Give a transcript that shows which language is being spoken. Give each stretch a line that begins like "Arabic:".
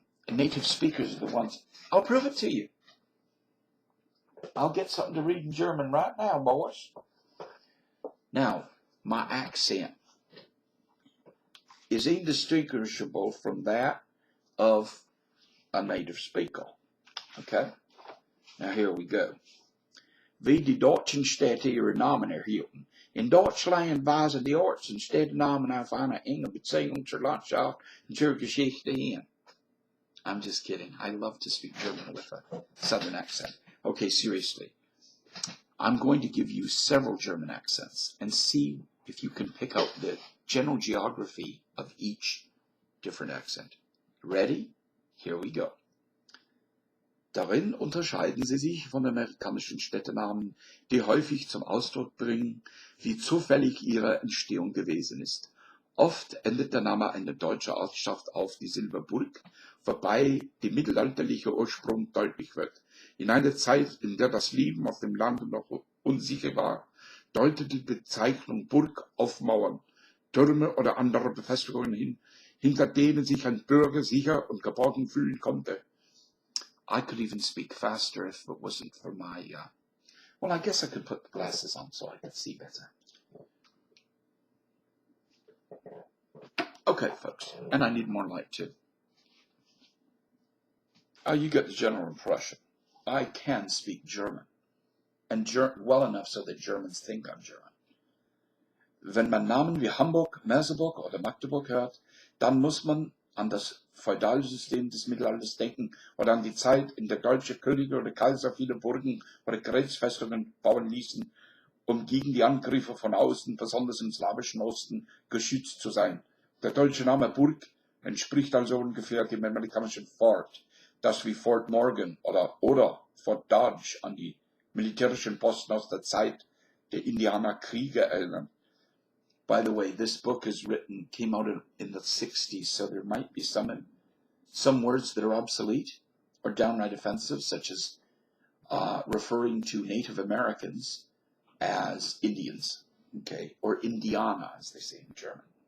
English: Native speakers are the ones. I'll prove it to you. I'll get something to read in German right now, boys. Now, my accent is indistinguishable from that of a native speaker. Okay? Now here we go.
German: Wie die deutschen Städte ihre Namen erhielten. In Deutschland weisen die Orts und Städtenamen auf eine enge Beziehung zur Landschaft und zur Geschichte hin.
English: I'm just kidding. I love to speak German with a southern accent. Okay, seriously. I'm going to give you several German accents and see if you can pick out the general geography of each different accent. Ready? Here we go.
German: Darin unterscheiden sie sich von amerikanischen Städtenamen, die häufig zum Ausdruck bringen, wie zufällig ihre Entstehung gewesen ist. Oft endet der Name einer deutschen Ortschaft auf die Silberburg, wobei der mittelalterliche Ursprung deutlich wird. In einer Zeit, in der das Leben auf dem Lande noch unsicher war, deutete die Bezeichnung Burg auf Mauern, Türme oder andere Befestigungen hin, hinter denen sich ein Bürger sicher und geborgen fühlen konnte.
English: I could even speak faster if it wasn't for my, well, I guess I could put the glasses on so I could see better. Okay, folks, and I need more light too. You get the general impression. I can speak German, and well enough so that Germans think I'm German.
German: Wenn man Namen wie Hamburg, Merseburg oder Magdeburg hört, dann muss man an das Feudalsystem des Mittelalters denken oder an die Zeit, in der deutsche Könige oder Kaiser viele Burgen oder Grenzfestungen bauen ließen, um gegen die Angriffe von außen, besonders im slawischen Osten, geschützt zu sein. Der deutsche Name Burg entspricht also ungefähr dem amerikanischen Fort, das wie Fort Morgan oder Fort Dodge an die militärischen Posten aus der Zeit der Indianerkriege erinnern.
English: By the way, this book came out in the 60s, so there might be some words that are obsolete or downright offensive, such as referring to Native Americans as Indians, okay, or Indiana, as they say in German.